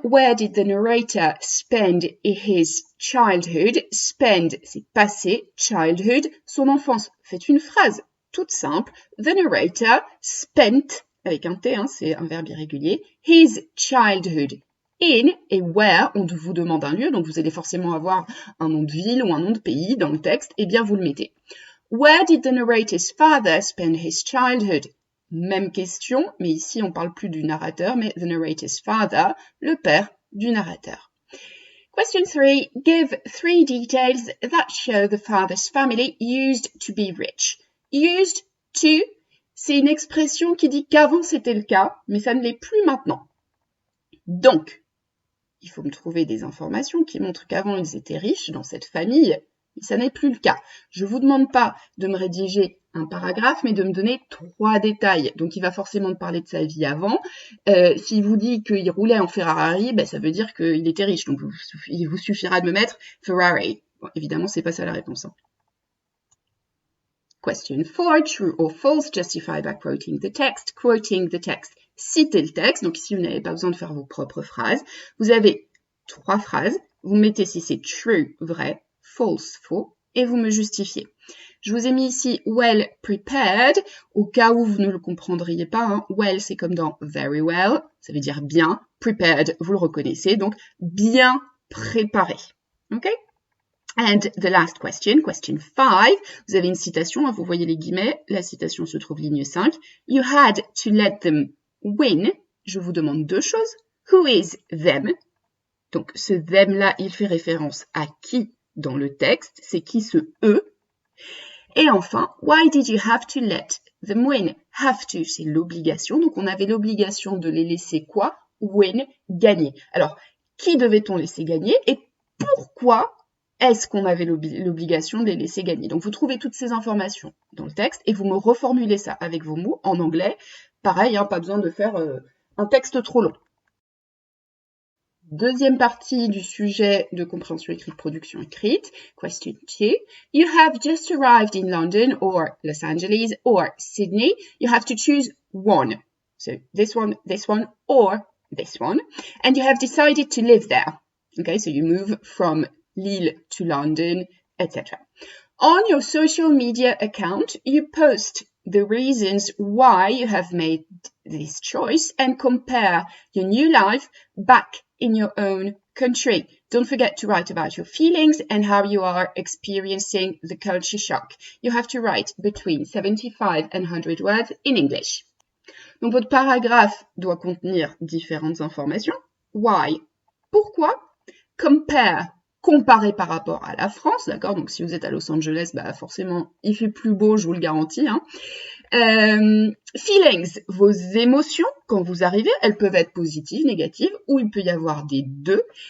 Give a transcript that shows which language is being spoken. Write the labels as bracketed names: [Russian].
[English] Where did the narrator spend his childhood? [French] Spend, c'est passé. Childhood, son enfance. Faites une phrase toute simple. [English] The narrator spent, [French] avec un T, c'est un verbe irrégulier, [English] his childhood in, [French] et where, on vous demande un lieu, donc vous allez forcément avoir un nom de ville ou un nom de pays dans le texte, et bien vous le mettez. [English] Where did the narrator's father spend his childhood? [French] Même question, mais ici on parle plus du narrateur, mais [English] the narrator's father, [French] le père du narrateur. Question 3. [English] Give 3 details that show the father's family used to be rich. [French] Used to, c'est une expression qui dit qu'avant c'était le cas, mais ça ne l'est plus maintenant. Donc, il faut me trouver des informations qui montrent qu'avant ils étaient riches dans cette famille, mais ça n'est plus le cas. Je ne vous demande pas de me rédiger un paragraphe, mais de me donner 3 détails. Donc, il va forcément me parler de sa vie avant. S'il vous dit qu'il roulait en Ferrari, ça veut dire qu'il était riche. Donc, il vous suffira de me mettre Ferrari. Bon, évidemment, c'est pas ça la réponse. [English] Question 4. True or false? Justify by quoting the text. Quoting the text. [French] Citez le texte. Donc, ici, vous n'avez pas besoin de faire vos propres phrases. Vous avez 3 phrases. Vous mettez si c'est true, vrai, false, faux, et vous me justifiez. Je vous ai mis ici well prepared, au cas où vous ne le comprendriez pas. Well, c'est comme dans very well, ça veut dire bien. Prepared, vous le reconnaissez, donc bien préparé. OK? [English] And the last question, question 5. [French] Vous avez une citation, vous voyez les guillemets. La citation se trouve ligne 5. [English] You had to let them win. [French] Je vous demande 2 choses. [English] Who is them? [French] Donc, ce them-là, il fait référence à qui dans le texte? C'est qui ce eux? Et enfin, [English] why did you have to let them win? [French] Have to, c'est l'obligation. Donc, on avait l'obligation de les laisser quoi? Win, gagner. Alors, qui devait-on laisser gagner? Et pourquoi est-ce qu'on avait l'obligation de les laisser gagner? Donc, vous trouvez toutes ces informations dans le texte et vous me reformulez ça avec vos mots en anglais. Pareil, pas besoin de faire un texte trop long. Deuxième partie du sujet de compréhension écrite, production écrite. Question 2. [English] You have just arrived in London or Los Angeles or Sydney. You have to choose one. So this one, or this one. And you have decided to live there. Okay, so you move from Lille to London, etc. On your social media account, you post the reasons why you have made this choice and compare your new life back in your own country. Don't forget to write about your feelings and how you are experiencing the culture shock. You have to write between 75 and 100 words in English. [French] Donc, votre paragraphe doit contenir différentes informations. Why? Pourquoi? Compare. Comparer par rapport à la France, d'accord? Donc, si vous êtes à Los Angeles, bah, forcément, il fait plus beau, je vous le garantis, hein. Feelings, vos émotions quand vous arrivez, elles peuvent être positives, négatives, ou il peut y avoir des deux.